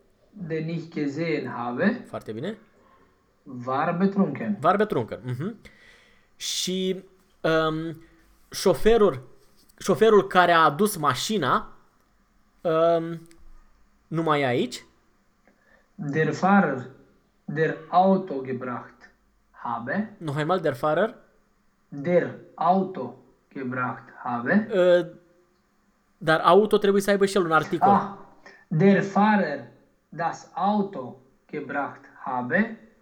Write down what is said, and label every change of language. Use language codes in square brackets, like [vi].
[de] Den ich gesehen habe. [ro] Foarte bine. [de] War betrunken. War betrunken. Mm-hmm. [ro] Și șoferul... Șoferul care a adus mașina numai aici. [de] Der Fahrer, der Auto gebracht habe. [ro] Nu hai mal, [de] der Fahrer. Der Auto gebracht habe. [ro] Dar auto trebuie să aibă și el un articol. [de] Ah, der Fahrer, das Auto gebracht habe.